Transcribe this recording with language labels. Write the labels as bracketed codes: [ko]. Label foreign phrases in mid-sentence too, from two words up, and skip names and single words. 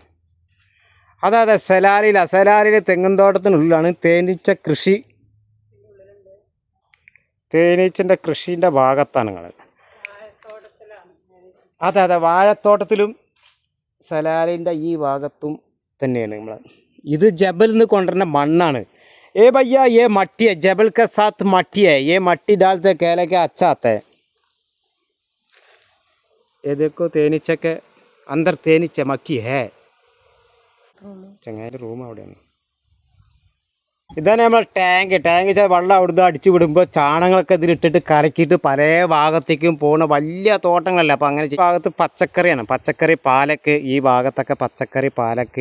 [ml] അതെ സലാലയിൽ തെങ്ങുംതോട്ടത്തിനുള്ളിലാണ് തേനീച്ചൻ്റെ കൃഷീൻ്റെ ഭാഗത്താണ് നിങ്ങൾ. അതെ വാഴത്തോട്ടത്തിലും സലാലിൻ്റെ ഈ ഭാഗത്തും തന്നെയാണ് നമ്മൾ. ഇത് जबल നിന്ന് കൊണ്ടുവരുന്ന മണ്ണാണ്. [hi] ए भैया ये मट्टी है, जबल के साथ मट्टी है, ये मट्टी डालते केले के अच्छा आता है. ये देखो തേനീച്ച के अंदर തേനീച്ച മക്കി है. [ml] ചങ്ങായിൻ്റെ റൂം അവിടെയാണ്. ഇതാണ് നമ്മൾ ടാങ്ക് വെള്ളം അവിടുന്ന് അടിച്ചു വിടുമ്പോൾ ചാണകങ്ങളൊക്കെ ഇതിലിട്ടിട്ട് കറക്കിയിട്ട് പല ഭാഗത്തേക്കും പോകുന്ന വലിയ തോട്ടങ്ങളല്ല. അപ്പോൾ അങ്ങനെ ഈ ഭാഗത്ത് പച്ചക്കറിയാണ്, പച്ചക്കറി പാലക്ക്, ഈ ഭാഗത്തൊക്കെ പച്ചക്കറി പാലക്ക്.